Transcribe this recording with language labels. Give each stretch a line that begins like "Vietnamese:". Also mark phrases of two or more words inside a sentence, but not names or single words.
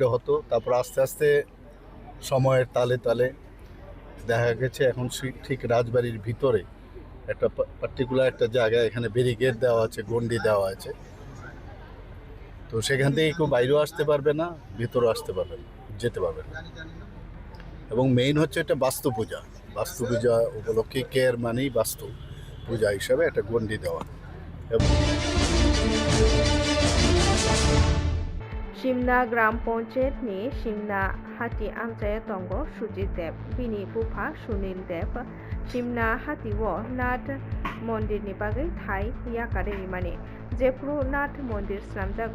Bangla: হতো তারপর আস্তে আস্তে সময়ের তালে তালে দেখা গেছে এখন ঠিক রাজবাড়ির ভিতরে একটা পার্টিকুলার একটা জায়গায় এখানে ব্যারিকেড দেওয়া আছে গণ্ডি দেওয়া আছে তো সেখান থেকে কেউ বাইরেও আসতে পারবে না ভিতরেও আসতে পারবে না যেতে পারবে না এবং মেইন হচ্ছে এটা বাস্তু পূজা উপলক্ষে কেয়ার মানেই বাস্তু পূজা হিসাবে একটা গণ্ডি দেওয়া
Bodo: सिमना ग्राम पंचायतनि सिमना हाटी आमचाया दंग सुजित देव बिनि बुफा सुनील देव सिमना हाटीव नाथ मन्दिरनि बागै थाय याकारेरि माने जेफ्रु नाथ मन्दिर स्लामजागो